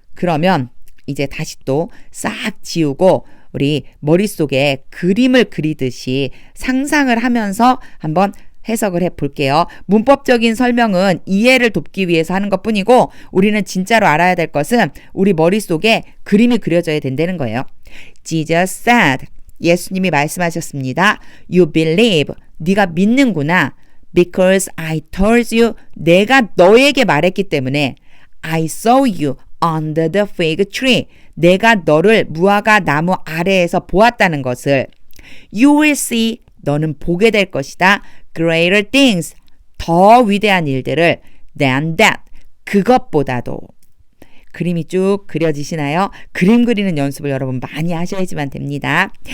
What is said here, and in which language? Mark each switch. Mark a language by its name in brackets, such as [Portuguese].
[Korean] 그러면 이제 다시 또 싹 지우고 우리 머릿속에 그림을 그리듯이 상상을 하면서 한번 해석을 해볼게요. 문법적인 설명은 이해를 돕기 위해서 하는 것뿐이고 우리는 진짜로 알아야 될 것은 우리 머릿속에 그림이 그려져야 된다는 거예요. [English] Jesus said, [Korean] 예수님이 말씀하셨습니다. [English] You believe, [Korean] 네가 믿는구나. [English] Because I told you, [Korean] 내가 너에게 말했기 때문에 [English] I saw you under the fig tree. [Korean] 내가 너를 무화과 나무 아래에서 보았다는 것을 [English] You will see. [Korean] 너는 보게 될 것이다. [English] Greater things. [Korean] 더 위대한 일들을 [English] than that. [Korean] 그것보다도. 그림이 쭉 그려지시나요? 그림 그리는 연습을 여러분 많이 하셔야지만 됩니다.